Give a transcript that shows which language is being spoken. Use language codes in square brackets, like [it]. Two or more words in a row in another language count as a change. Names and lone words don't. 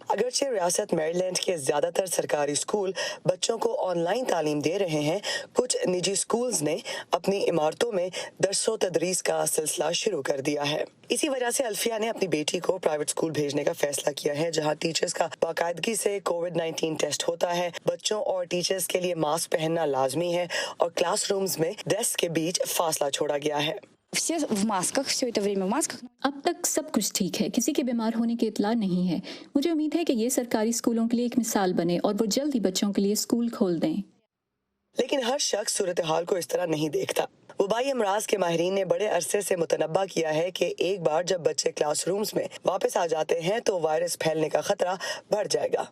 [ur] اگرچہ ریاست میریلینڈ کے زیادہ تر سرکاری اسکول بچوں کو آن لائن تعلیم دے رہے ہیں, کچھ نجی اسکولز نے اپنی عمارتوں میں درس و تدریس کا سلسلہ شروع کر دیا ہے. اسی وجہ سے الفیہ نے اپنی بیٹی کو پرائیویٹ اسکول بھیجنے کا فیصلہ کیا ہے, جہاں ٹیچرز کا باقاعدگی سے کووڈ-19 ٹیسٹ ہوتا ہے. بچوں اور ٹیچرز کے لیے ماسک پہننا لازمی ہے اور کلاس رومز میں ڈیسک کے بیچ فاصلہ چھوڑا گیا ہے. [ru] Все в масках, все это время в масках. [ur] اب تک سب کچھ ٹھیک ہے, کسی کے بیمار ہونے کی اطلاع نہیں ہے. مجھے امید ہے کہ یہ سرکاری اسکولوں کے لیے ایک مثال بنے اور وہ جلد ہی بچوں کے لیے اسکول کھول دیں. لیکن ہر شخص صورتحال کو اس طرح نہیں دیکھتا. وبائی امراض کے ماہرین نے بڑے عرصے سے متنبہ کیا ہے کہ ایک بار جب بچے کلاس رومز میں واپس آ جاتے ہیں تو وائرس پھیلنے کا خطرہ بڑھ جائے گا.